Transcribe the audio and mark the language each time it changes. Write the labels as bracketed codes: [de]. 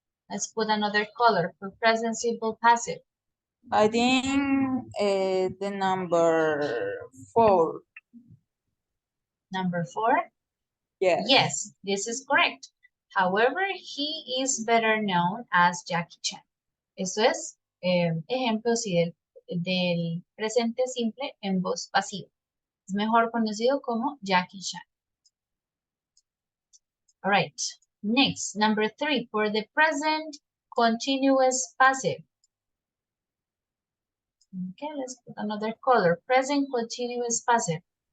[en] Let's put another color for present simple passive. I think the number 4. Number 4? Yes. Yes, this is correct. However, he is better known as Jackie Chan. [es] Eso es ejemplo sí, del presente simple en voz pasiva. Es mejor conocido como Jackie Chan. [en] All right. Next, number 3, for the present continuous passive. Okay, let's put another color. Present continuous passive.